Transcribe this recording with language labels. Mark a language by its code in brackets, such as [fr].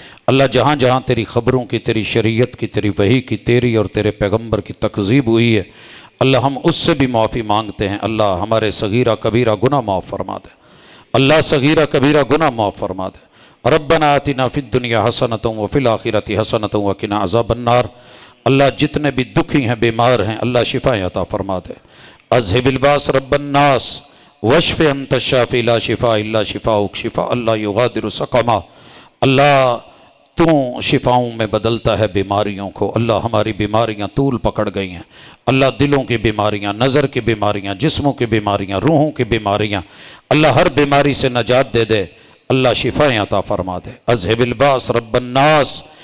[ur] اللہ جہاں جہاں تیری خبروں کی, تیری شریعت کی, تیری وحی کی, تیری اور تیرے پیغمبر کی تکذیب ہوئی ہے, اللہ ہم اس سے بھی معافی مانگتے ہیں. اللہ ہمارے صغیرہ کبیرہ گناہ معاف فرما دے. اللہ صغیرہ کبیرہ گناہ معاف فرما دے. [ar] ربنا آتنا فی الدنیا حسنۃ وفی الآخرۃ حسنۃ وقنا عذاب النار. [ur] اللہ جتنے بھی دکھی ہیں, بیمار ہیں, اللہ شفائیں عطا فرما دے. [ar] اذہب الباس رب الناس واشف انت الشافی لا شفاء الا شفاؤک شفاء لا یغادر سقما. [ur] اللہ تو شفاؤں میں بدلتا ہے بیماریوں کو. اللہ ہماری بیماریاں طول پکڑ گئی ہیں. اللہ دلوں کی بیماریاں, نظر کی بیماریاں, جسموں کی بیماریاں, روحوں کی بیماریاں, اللہ ہر بیماری سے نجات دے دے. اللہ شفائیں عطا فرما دے. [ar] اذہب الباس رب الناس